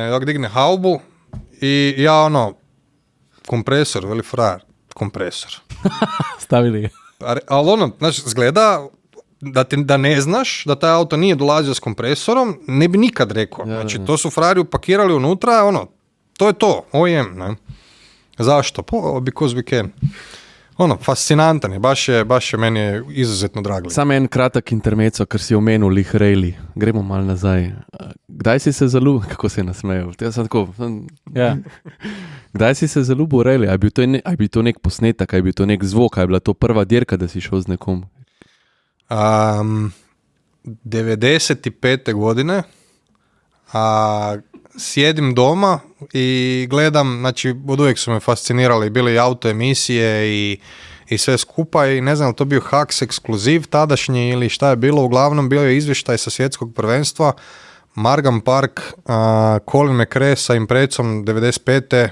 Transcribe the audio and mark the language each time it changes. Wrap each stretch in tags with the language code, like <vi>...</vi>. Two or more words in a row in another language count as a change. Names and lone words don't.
<hr>Ja ga digne haubu i ja kompresor, veli frajer, kompresor. Stavili ga. Ali znači, zgleda da ne znaš da taj auto nije dolazio s kompresorom, ne bi nikad rekao. Znači, to su frajeri upakirali unutra, to je to, OEM, ne? Zašto?</hr> <en>Because we can.</en> <hr>Fascinantan je, baš je meni izuzetno drag.</hr> <sl>Samo en kratek intermezzo, ker si omenil lih Rayleigh. Gremo malo nazaj. Kdaj si se zaljubil, kako se je nasmejal? Kdaj si se zaljubil v Rayleigh? A je bil to nek posnetek, a je bil to nek zvok, a je bila to prva dirka, da si šel z nekom?</sl> <hr>95. godine sjedim doma i gledam, znači od uvijek su me fascinirali, bili i auto emisije i sve skupa i ne znam, to bio Haks ekskluziv tadašnji ili šta je bilo, uglavnom bio je izvještaj sa svjetskog prvenstva, Margam Park, Colin McRae sa Imprecom 95.</hr>